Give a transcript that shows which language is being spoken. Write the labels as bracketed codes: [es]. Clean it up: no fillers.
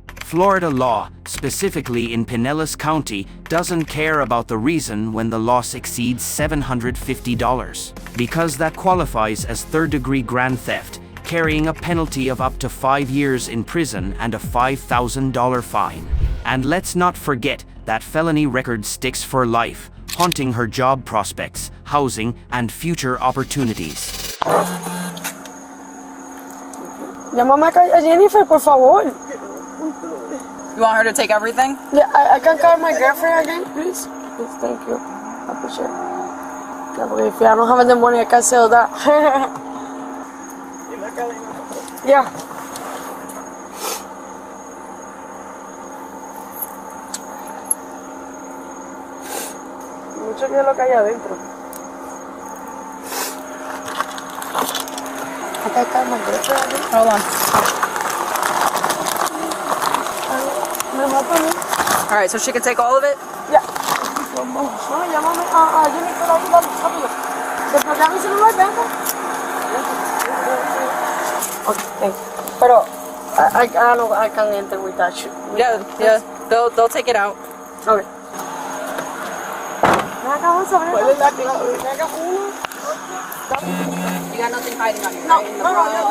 [en] Florida law, specifically in Pinellas County, doesn't care about the reason when the loss exceeds $750, because that qualifies as third-degree grand theft, carrying a penalty of up to 5 years in prison and a $5,000 fine. And let's not forget that felony record sticks for life, haunting her job prospects, housing, and future opportunities. [es] Llámame a Jennifer, por favor. [en] You want her to take everything? Yeah, I can call my girlfriend again, please. Please, thank you. I appreciate it. Yeah, porque if I don't have the money, I can't sell that. Yeah. [es] Mucho que es lo que hay adentro. [en] think I got my girlfriend again. Hold on. All right, so she can take all of it? [es] Yeah. No, llámame. Yo me quedo ahí, dale, rápido. ¿Desbloquea mi celular, ven acá? [en] Okay, thank you. Pero, I can't enter with that shit. Yeah. They'll take it out. [es] Okay. Ven acá, vamos a ver. ¿Cuál es la clave? Ven acá, uno. [en] You got nothing hiding on you, No, right? In the no, bra,